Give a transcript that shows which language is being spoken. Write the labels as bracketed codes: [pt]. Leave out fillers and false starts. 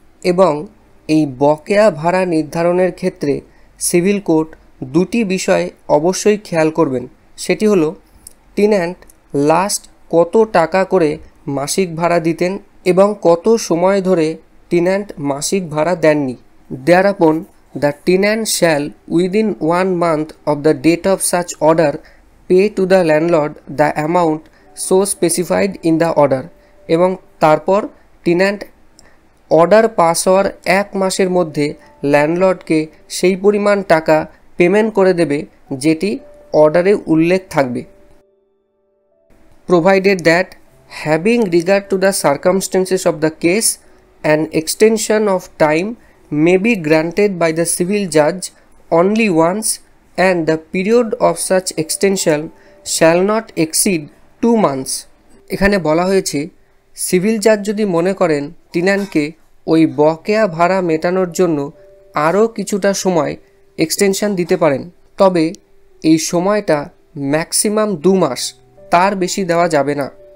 [bn] এবং এই বকেয়া ভাড়া নির্ধারণের ক্ষেত্রে সিভিল কোর্ট দুটি বিষয় অবশ্যই খেয়াল করবেন, সেটি হলো টেন্যান্ট লাস্ট কত টাকা করে মাসিক ভাড়া দিতেন এবং কত সময় ধরে টেন্যান্ট মাসিক ভাড়া দেননি। [en] thereupon the tenant shall within 1 month of the date of such order pay to the landlord the amount so specified in the order, [bn] এবং তারপর টেন্যান্ট অর্ডার পাস হওয়ার 1 মাসের মধ্যে ল্যান্ডলর্ডকে সেই পরিমাণ টাকা পেমেন্ট করে দেবে যেটি অর্ডারে উল্লেখ থাকবে। [en] Provided that having regard to the circumstances of the case, an extension of time may be granted by the civil judge only once and the period of such extension shall not exceed 2 months. [bn] এখানে বলা হয়েছে civil জাজ যদি মনে করেন টিন্যান্টকে ওই বকেয়া ভাড়া মেটানোর জন্য আরও কিছুটা সময় এক্সটেনশন দিতে পারেন, তবে এই সময়টা ম্যাক্সিমাম 2 মাস, তার বেশি দেওয়া যাবে না।